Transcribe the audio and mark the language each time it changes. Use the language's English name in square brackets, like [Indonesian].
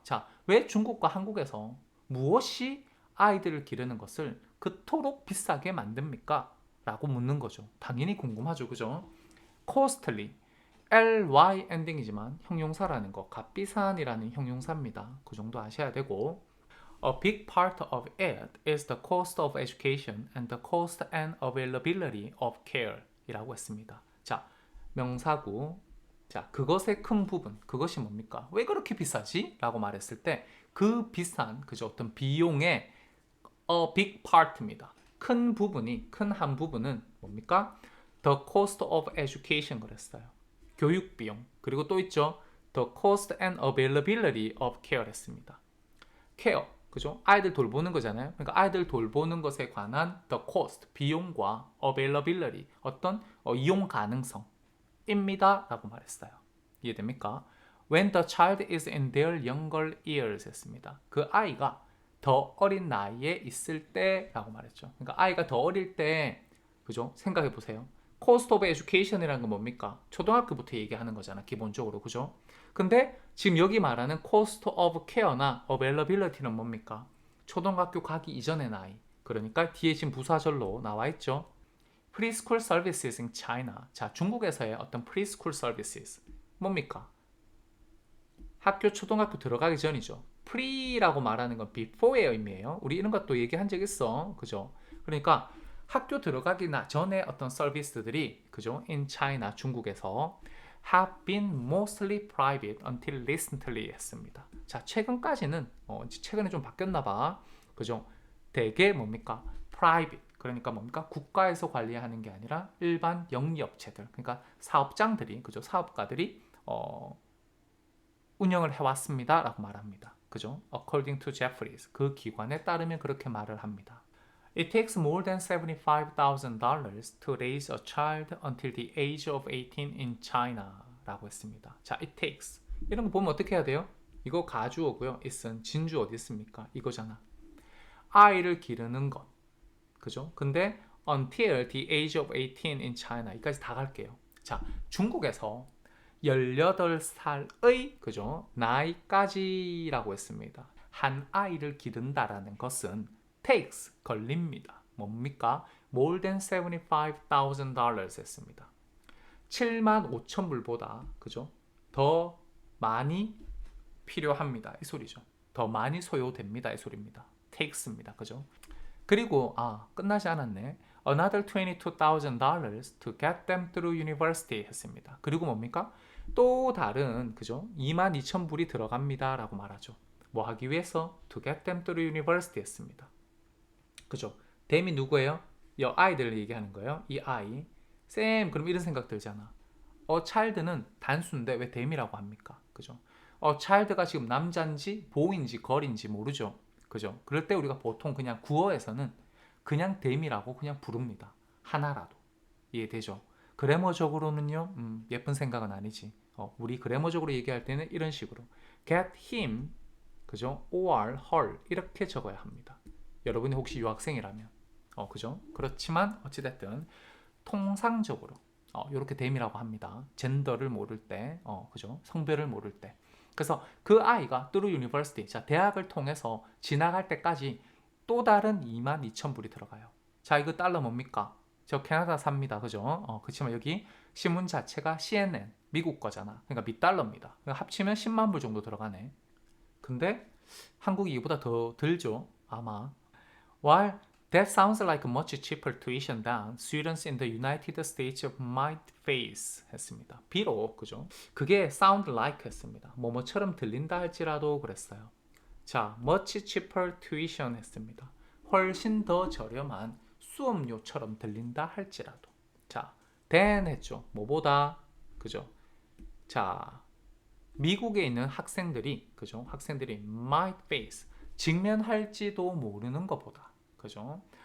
[Korean] 자, 왜 중국과 한국에서 무엇이 아이들을 기르는 것을 그토록 비싸게 만듭니까? 라고 묻는 거죠. 당연히 궁금하죠. 그죠? costly, ly 엔딩이지만 형용사라는 거, 값비싼이라는 형용사입니다. 그 정도 아셔야 되고 [English] A big part of it is the cost of education and the cost and availability of care [Korean] 이라고 했습니다. 자, 명사구 자, 그것의 큰 부분, 그것이 뭡니까? 왜 그렇게 비싸지? 라고 말했을 때 그 비싼, 그죠? 어떤 비용의 a big part입니다. 큰 부분이, 큰 한 부분은 뭡니까? [English] The cost of education [Korean] 그랬어요. 교육 비용. 그리고 또 있죠. [English] The cost and availability of care [Korean] 했습니다. care, 그죠? 아이들 돌보는 거잖아요. 그러니까 아이들 돌보는 것에 관한 the cost, 비용과 availability, 어떤 이용 가능성입니다. 라고 말했어요. 이해됩니까? [English] When the child is in their younger years [Korean] 했습니다. 그 아이가 더 어린 나이에 있을 때 라고 말했죠. 그러니까 아이가 더 어릴 때 그죠? 생각해 보세요. cost of education이라는 건 뭡니까? 초등학교부터 얘기하는 거잖아. 기본적으로. 그죠? 근데 지금 여기 말하는 cost of care나 availability는 뭡니까? 초등학교 가기 이전의 나이. 그러니까 뒤에 지금 부사절로 나와 있죠. [English] preschool services in China. [Korean] 자, 중국에서의 어떤 preschool services. 뭡니까? 학교 초등학교 들어가기 전이죠. pre라고 말하는 건 before의 의미예요. 우리 이런 것도 얘기한 적 있어. 그죠? 그러니까 학교 들어가기 전에 어떤 서비스들이 그죠? [English] in China [Korean] 중국에서 [English] have been mostly private until recently [Korean] 했습니다. 자, 최근까지는 최근에 좀 바뀌었나 봐. 그죠? 대개 뭡니까? private. 그러니까 뭡니까? 국가에서 관리하는 게 아니라 일반 영리업체들. 그러니까 사업장들이 그죠? 사업가들이 운영을 해왔습니다. 라고 말합니다. 그죠? [English] According to Jeffries. [Korean] 그 기관에 따르면 그렇게 말을 합니다. [English] It takes more than $75,000 to raise a child until the age of 18 in China. [Korean] 라고 했습니다. 자, it takes. 이런 거 보면 어떻게 해야 돼요? 이거 가주어고요. it은 진주 어디 있습니까? 이거잖아. 아이를 기르는 것. 그죠? 근데 [English] until the age of 18 in China. [Korean] 여기까지 다 갈게요. 자, 중국에서 18살의 그죠? 나이까지라고 했습니다. 한 아이를 기른다라는 것은 takes 걸립니다. 뭡니까? [English] more than $75,000 [Korean] 했습니다. 75,000불보다 그죠? 더 많이 필요합니다. 이 소리죠. 더 많이 소요됩니다. 이 소리입니다. takes입니다. 그죠? 그리고 끝나지 않았네. [English] Another $22,000 to get them through university [Korean] 했습니다. 그리고 뭡니까? 또 다른 그죠? 22,000불이 들어갑니다. 라고 말하죠. 뭐 하기 위해서? [English] To get them through university [Korean] 했습니다. 그죠? them이 누구예요? 이 아이들을 얘기하는 거예요. 이 아이. 쌤, 그럼 이런 생각 들잖아. child는 단수인데 왜 them이라고 합니까? 그죠? child가 지금 남자인지 boy인지 girl인지 모르죠. 그죠? 그럴 때 우리가 보통 그냥 구어에서는 그냥 them이라고 그냥 부릅니다. 하나라도. 이해되죠? 그래머적으로는요, 예쁜 생각은 아니지. 우리 그래머적으로 얘기할 때는 이런 식으로 get him, 그죠? or her 이렇게 적어야 합니다. 여러분이 혹시 유학생이라면, 그죠? 그렇지만 어찌됐든 통상적으로 이렇게 them이라고 합니다. 젠더를 모를 때, 그죠? 성별을 모를 때. 그래서 그 아이가 through university, 자 대학을 통해서 지나갈 때까지 또 다른 22,000불이 들어가요. 자, 이거 달러 뭡니까? 저 캐나다 삽니다. 그죠? 그렇지만 여기 신문 자체가 CNN, 미국 거잖아. 그러니까 $1입니다. 그러니까 합치면 10만 불 정도 들어가네. 근데 한국이 이보다 더 들죠? 아마. [English] While that sounds like a much cheaper tuition than students in the United States might face [Korean] 했습니다. 비록 그죠? 그게 sound like 했습니다. 뭐뭐처럼 들린다 할지라도 그랬어요. 자, much cheaper tuition 했습니다. 훨씬 더 저렴한 수업료처럼 들린다 할지라도. 자, than 했죠. 뭐보다 그죠? 자, 미국에 있는 학생들이 그죠? 학생들이 might face 직면할지도 모르는 것보다 그죠?